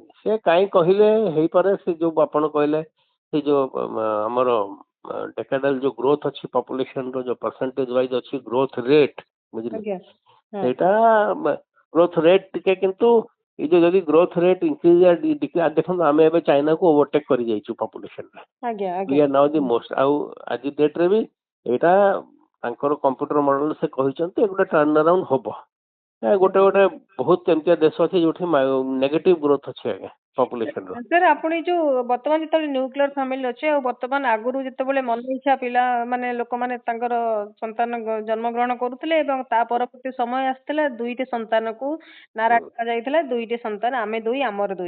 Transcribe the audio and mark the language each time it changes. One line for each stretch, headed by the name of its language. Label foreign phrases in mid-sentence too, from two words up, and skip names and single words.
Odia: ସେ କାହିଁ କହିଲେ ହେଇପାରେ, ସେ ଯୋଉ ଆପଣ କହିଲେ ସେ ଯୋଉ ଆମର ଡେକାଡାଲ ଯୋଉ ଗ୍ରୋଥ ଅଛି ପପୁଲେସନ ର, ଯୋଉ
English: percentage wise
Odia: ଅଛି
English: growth rate,
Odia: ବୁଝିଲେ, ଆଜ୍ଞା ସେଇଟା
English: growth rate
Odia: ଟିକେ, କିନ୍ତୁ ଏଇ ଯୋଉ ଯଦି
English: growth rate increase
Odia: ଦେଖନ୍ତୁ, ଆମେ ଏବେ ଚାଇନାକୁ ଓଭରଟେକ୍ କରି ଯାଇଛୁ ପପୁଲେସନରେ। ଆଜ୍ଞା
English: वी
Odia: ଆଜ୍ଞା
English: are now the most.
Odia: ଆଉ ଆଜି ଡେଟ୍ରେ ବି ଏଇଟା ତାଙ୍କର
English: computer model
Odia: ସେ କହିଛନ୍ତି ଗୋଟେ
English: turn around
Odia: ହବ। ଗୋଟେ ଗୋଟେ ବହୁତ ଏମିତିଆ ଦେଶ ଅଛି ଯୋଉଠି
English: negative growth
Odia: ଅଛି ଆଜ୍ଞା ପପୁଲେସନର। ସାର୍ ଆପଣ ଏଇ ଯୋଉ ବର୍ତ୍ତମାନ ଯେତେବେଳେ
English: nuclear family
Odia: ଅଛି, ଆଉ ବର୍ତ୍ତମାନ ଆଗରୁ ଯେତେବେଳେ ମନ ଇଚ୍ଛା ପିଲା ମାନେ ଲୋକମାନେ ତାଙ୍କର ସନ୍ତାନ ଜନ୍ମ ଗ୍ରହଣ କରୁଥିଲେ, ଏବଂ ତା ପରବର୍ତ୍ତୀ ସମୟ ଆସିଥିଲା ଦୁଇଟି ସନ୍ତାନକୁ ନାରା ଯାଇଥିଲା, ଦୁଇଟି ସନ୍ତାନ, ଆମେ ଦୁଇ ଆମର ଦୁଇ।